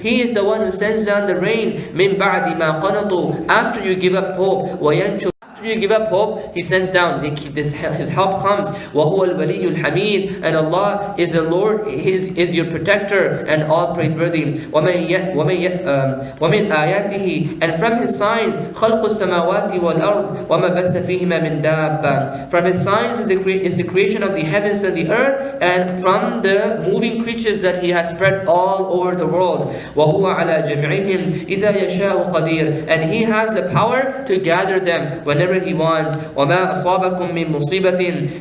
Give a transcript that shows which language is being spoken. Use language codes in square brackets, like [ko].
[en] He is the one who sends down the rain. [ar] مِن بَعْدِ مَا قَنَطُوا. [en] After you give up hope. [ar] وَيَنْشُرُ. [en] After you give up hope, He sends down. His help comes. [ar] وَهُوَ الْوَلِيُّ الْحَمِيدُ. [en] And Allah is the Lord, is your protector and all praiseworthy. [ar] وَمِنْ آيَاتِهِ. [en] And from His signs, [ar] خَلْقُ السَّمَاوَاتِ وَالْأَرْضِ وَمَا بَثَّ فِيهِمَا مِنْ دَابَّةٍ. [en] From His signs is the creation of the heavens and the earth, and from the moving creatures that He has spread all over the world. [ar] وَهُوَ عَلَى جَمْعِهِمْ إِذَا يَشَاءُ قَدِيرٌ. [en] And He has the power to gather them whenever He wants. [ar] وَمَا أَصَابَكُم مِّن مُّصِيبَةٍ.